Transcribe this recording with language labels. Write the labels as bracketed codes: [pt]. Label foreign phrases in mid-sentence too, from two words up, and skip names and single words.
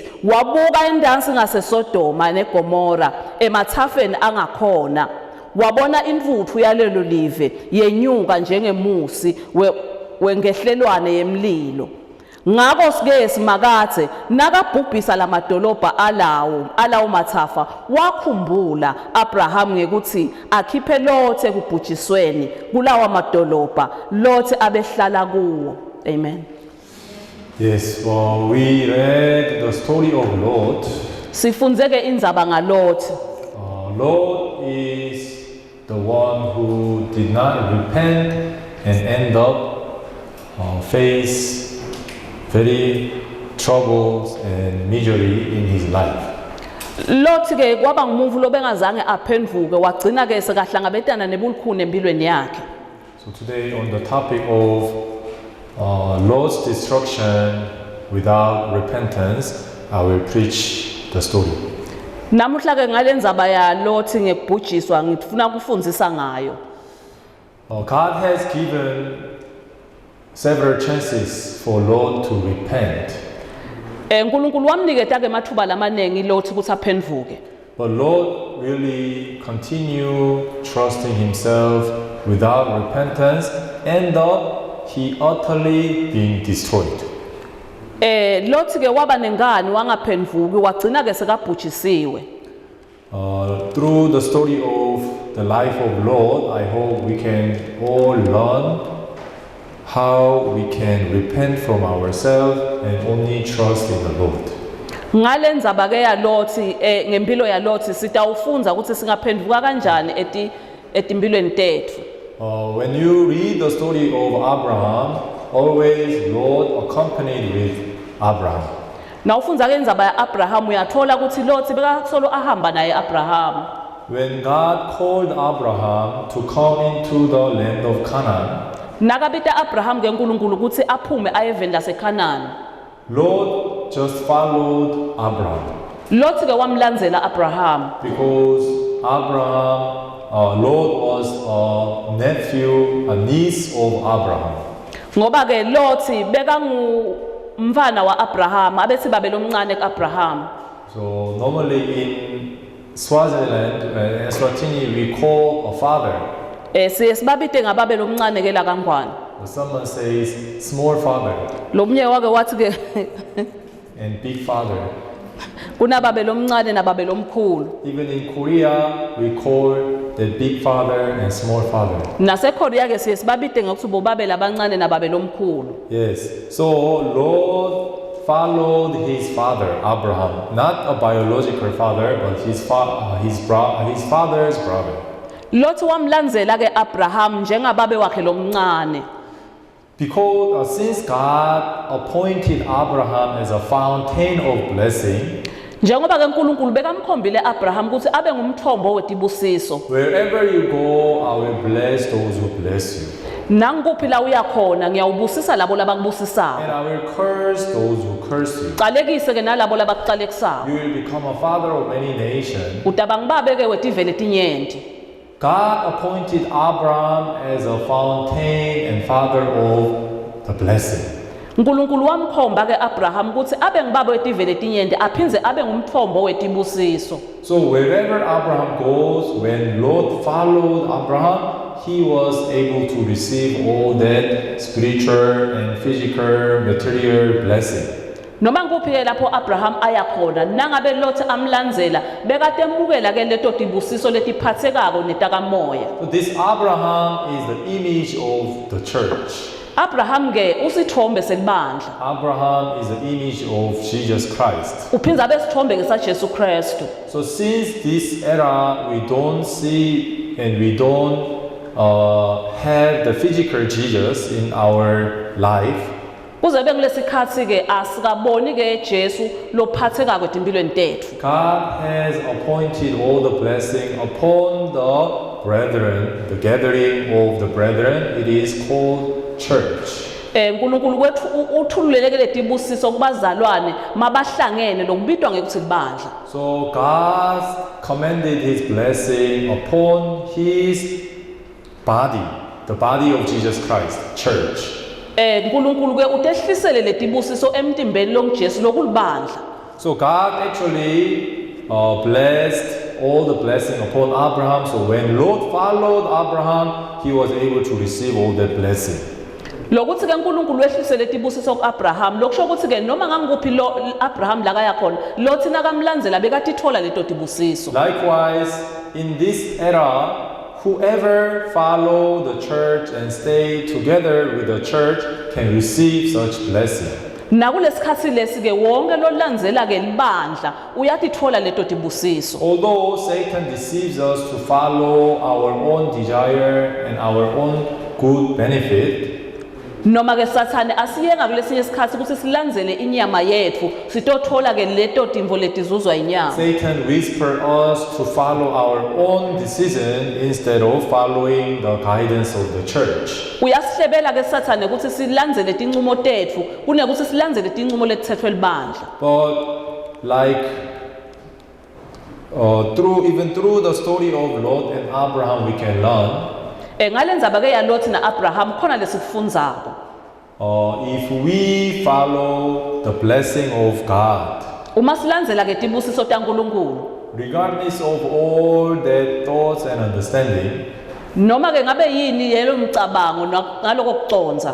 [ss] Wabuka indansi ngaseSodoma neGomora emathafeni angakhona, wabona intfutfu yalelo live yenyuka njengemusi wengehlelwane yemlilo. Ngako sike simakadze nakabhubhisa lamadolobha alawo mathafa, wakhumbula Abraham ngekuthi akhiphe Lothi ekubhujisweni kulawa madolobha Lothi abehlala kuwo. Amen. [en] Yes, well, we read the story of Lot. [ss] Sifundzeke indzaba ngaLothi. [en] Lot is the one who did not repent and end up face very troubles and misery in his life. [ss] Lothi ke kwaba ngumuntu lobengazange aphendvuke, wagcina ke sekahlangabetana nebulukhuni empilweni yakhe. [en] So today on the topic of Lot's destruction without repentance, I will preach the story. [ss] Namuhla ke ngalendzaba ya Lothi ngekubhujiswa ngifuna kufundzisa ngayo. [en] God has given several chances for Lot to repent. [ss] uNkulunkulu wamniketa ke mathuba lamaningi Lot ukuthi aphenduke. [en] But Lot really continued trusting himself without repentance, end up he utterly being destroyed. [ss] Lot ke waba nengani wangaphenduki wagcina ke sekabhujisiwe. [en] Through the story of the life of Lot, I hope we can all learn how we can repent from ourselves and only trust in the Lord. [ss] Ngalendzaba ke ya Lot ngempilo ya Lot sitawufunza ukuthi singaphenduka kanjani etimpilweni tethu. [en] When you read the story of Abraham, always Lot accompanied with Abraham. [ss] Nawufunza ke indzaba ya Abraham uyathola ukuthi Lot bekasolo ahamba naye Abraham. [en] When God called Abraham to come into the land of Canaan, [ss] Nakabita Abraham ke uNkulunkulu ukuthi aphume aye eveni laseKhanani. [en] Lot just followed Abraham [ss] Lot ke wamlandzela Abraham [en] because Lot was a nephew, a niece of Abraham. [ss] ngoba ke Lot bekangu mfana wa Abraham abethi babelomncane kuAbraham. [en] So normally in Swaziland, Eswatini, we call a father. [ss] Siyesibabite ngababelomncane ke la kaNgwane. [en] Someone says small father [ss] Lomnye wake wathi ke [en] and big father. [ss] kunababelomncane nababelomkhulu. [en] Even in Korea, we call the big father and small father. [ss] NaseKorea ke siyesibabite ngokuthi bobabela abancane nababelomkhulu. [en] Yes. So Lot followed his father Abraham, not a biological father, but his father's brother. [ss] Lot wamlandzela ke Abraham njengababe wakhe lomncane. [en] Because since God appointed Abraham as a fountain of blessing, [ss] Njengoba ke uNkulunkulu bekamkhombile Abraham ukuthi abe ngumthombo wetibusiso. [en] wherever you go, I will bless those who bless you, [ss] Nangikuphi la uyakhona ngiyawubusisa labo labakubusisayo. [en] and I will curse those who curse you. [ss] Qalekise ke nalabo labakuqalekisayo. [en] You will become a father of many nations. [ss] Udabangibabe ke wetivele tinyenti. [en] God appointed Abraham as a fountain and father of the blessing. [ss] uNkulunkulu wamkhomba ke Abraham ukuthi abe ngibaba wetivele tinyenti aphinze abe ngumthombo wetibusiso. [en] So wherever Abraham goes, when Lot followed Abraham, he was able to receive all that spiritual and physical material blessing. [ss] Noma ngikuphi ke lapho Abraham ayakhona nangabe Lot amlandzela bekade embukela ke leto tibusiso letiphathekako netakamoya. [en] So this Abraham is the image of the church. [ss] Abraham ke usithombe selibandla. [en] Abraham is the image of Jesus Christ. [ss] Uphinza abe sithombe ke saJesu Kristu. [en] So since this era we don't see and we don't have the physical Jesus in our life, [ss] Kuze bengilesikhathi ke asikaboni ke Jesu lophatheka kwetimpilweni tethu. [en] God has appointed all the blessing upon the brethren, the gathering of the brethren. It is called church. [ss] uNkulunkulu kwethu uthululele ke letibusiso kubazalwane mabahlangene lokubitwa ngekuthi libandla. [en] So God commanded his blessing upon his body, the body of Jesus Christ, church. [ss] uNkulunkulu ke utehlisele letibusiso emtimbeni longuJesu lokulibandla. [en] So God actually blessed all the blessing upon Abraham. So when Lot followed Abraham, he was able to receive all that blessing. [ss] Lokuthi ke uNkulunkulu wehlisele letibusiso kuAbraham lokusho ukuthi ke noma ngangikuphi lo Abraham la kaya khona Lot nakamlandzela bekatithola leto tibusiso. [en] Likewise, in this era, whoever follow the church and stay together with the church can receive such blessing. [ss] Nakulesikhathi lesi ke wonke lolandzela ke libandla uyatithola leto tibusiso. [en] Although Satan deceives us to follow our own desire and our own good benefit, [ss] Noma ke Sathane asiyenga kulesinye isikhathi ukuthi silandzele inyama yethu sitothola ke leto timvo letizuzwa inyama. [en] Satan whispers us to follow our own decision instead of following the guidance of the church. [ss] Uyasihlebela ke Sathane ukuthi silandzele tincumo tethu kunekuthi silandzele tincumo letithethwe libandla. [en] But like through the story of Lot and Abraham, we can learn [ss] Ngalendzaba ke ya Lot na Abraham khona lesikufundzako. [en] if we follow the blessing of God, [ss] uma silandzela ke tibusiso taNkulunkulu [en] regardless of all their thoughts and understanding, [ss] noma ke ngabe yini yelo mcabango ngaloko kuconza